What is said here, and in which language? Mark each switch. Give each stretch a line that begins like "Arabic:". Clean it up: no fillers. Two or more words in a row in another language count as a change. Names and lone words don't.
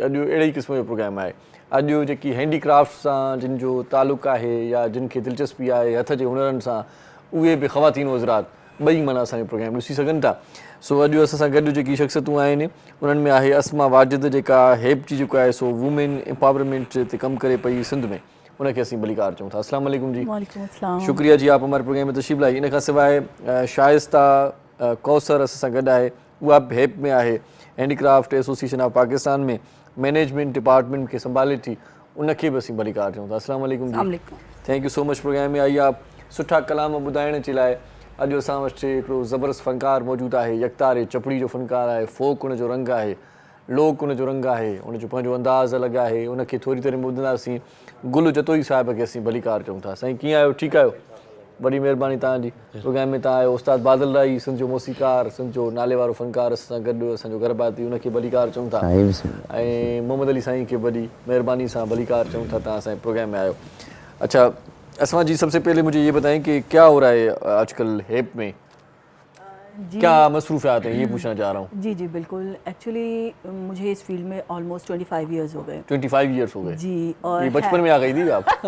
Sindhi: अॼु अहिड़े ई क़िस्म जो प्रोग्राम आहे। अॼु जेकी हैंडीक्राफ्ट सां जिन जो तालुक़ु आहे या जिन खे दिलचस्पी आहे हथ जे हुनरनि सां, उहे बि ख़वातीन हज़रात ॿई माना असांजो प्रोग्राम ॾिसी सघनि था। सो अॼु असां सां गॾु जेकी शख़्सियतूं आहिनि उन्हनि में आहे अस्मा वाजिद, जेका हेप जी जेको आहे सो
English: women empowerment
Sindhi: ते कमु करे पई सिंध में, उनखे असीं भलीकार चऊं था।
Arabic: السلام عليكم जी। وعليكم السلام.
Urdu: شکریہ جی آپ ہمارے پروگرام میں تشریف لائی.
Sindhi: इन खां सवाइ शाइस्ता कौसर असां सां गॾु आहे, उहा बि हेप में आहे, हैंडीक्राफ्ट एसोसिएशन ऑफ पाकिस्तान में
English: management department
Sindhi: खे संभाले थी, उनखे बि असीं भलीकार चऊं था।
Arabic: السلام عليكم
Sindhi: जी।
English: thank you so much
Urdu: پروگرام میں آئی آپ
Sindhi: सुठा कलाम ॿुधाइण जे लाइ। अॼु असां वटि हिकिड़ो ज़बरदस्त फ़नकार मौजूदु आहे, यकतार चपड़ी जो फ़नकार आहे, फोक उनजो रंग आहे, लोक उनजो रंग आहे, उनजो पंहिंजो अंदाज़ अलॻि आहे, उनखे थोरी देरि में ॿुधंदासीं। गुल जतोई साहिब खे असीं भलीकार चऊं था। साईं कीअं आहियो? ठीकु आहियो? वॾी महिरबानी तव्हांजी। प्रोग्राम में तव्हां आहियो उस्ताद बादल राई, सिंध जो मौसीकार, सिंध जो नाले वारो फ़नकार असां सां गॾु, असांजो गरबाती, उनखे भलीकार चऊं था। ऐं मोहम्मद अली साईं खे वॾी महिरबानी सां भलीकार चऊं था, तव्हां असांजे प्रोग्राम में आहियो।
Urdu: اچھا عاصمہ جی، سب سے پہلے مجھے یہ بتائیں کہ کیا ہو رہا ہے آج کل ہیپ میں، کیا مصروفیات ہیں، یہ پوچھنا چاہ رہا ہوں. جی جی بالکل. ایکچوئلی مجھے اس فیلڈ میں
English: almost 25 years
Urdu: ہو گئے. 25 ایئرز ہو گئے جی۔ اور یہ بچپن میں آ گئی تھی آپ?